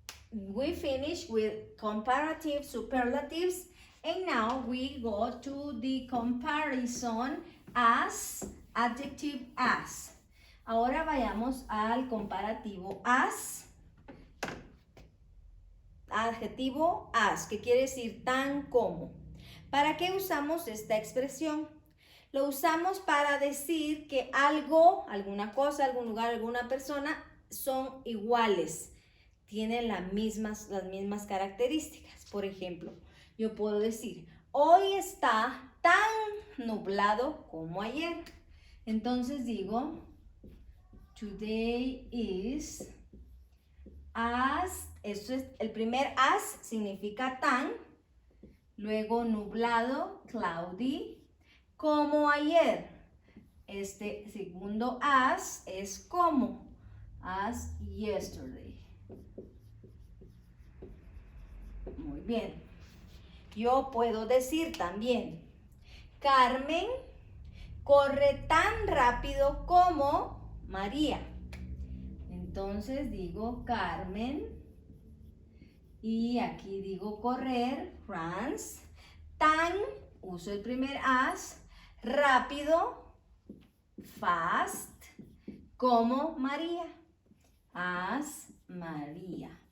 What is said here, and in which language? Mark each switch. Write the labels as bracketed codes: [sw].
[en] We finished with comparative superlatives, and now we go to the comparison as, adjective as. [es] Ahora vayamos al comparativo as, adjetivo as, que quiere decir tan como. ¿Para qué usamos esta expresión? Lo usamos para decir que algo, alguna cosa, algún lugar, alguna persona son iguales, tienen las mismas características. Por ejemplo, yo puedo decir, hoy está tan nublado como ayer. Entonces digo, [en] today is as, [es] esto es, el primer as significa tan, luego nublado, cloudy, como ayer. Este segundo as es como, [en] as yesterday. [es] Muy bien. Yo puedo decir también, Carmen corre tan rápido como María. Entonces digo Carmen y aquí digo correr, runs, tan, uso el primer as, rápido, fast, como María, [en] as María.